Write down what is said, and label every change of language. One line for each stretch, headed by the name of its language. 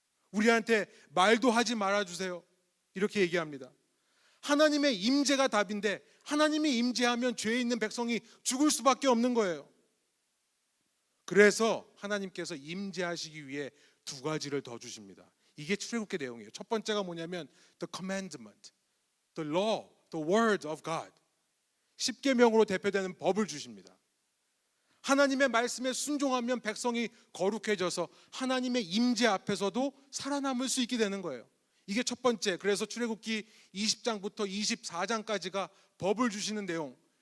Korean: 우리한테 말도 하지 말아주세요. 이렇게 얘기합니다. 하나님의 임재가 답인데 하나님이 임재하면 죄 있는 백성이 죽을 수밖에 없는 거예요. 그래서 하나님께서 임재하시기 위해 두 가지를 더 주십니다. 이게 출애굽기 내용이에요. 첫 번째가 뭐냐면
English: the commandment, the law, the word of God.
Korean: 십계명으로 대표되는 법을 주십니다. 하나님의 말씀에 순종하면 백성이 거룩해져서 하나님의 임재 앞에서도 살아남을 수 있게 되는 거예요. 이게 첫 번째. 그래서 출애굽기 20장부터 24장까지가 법을 주시는 내용.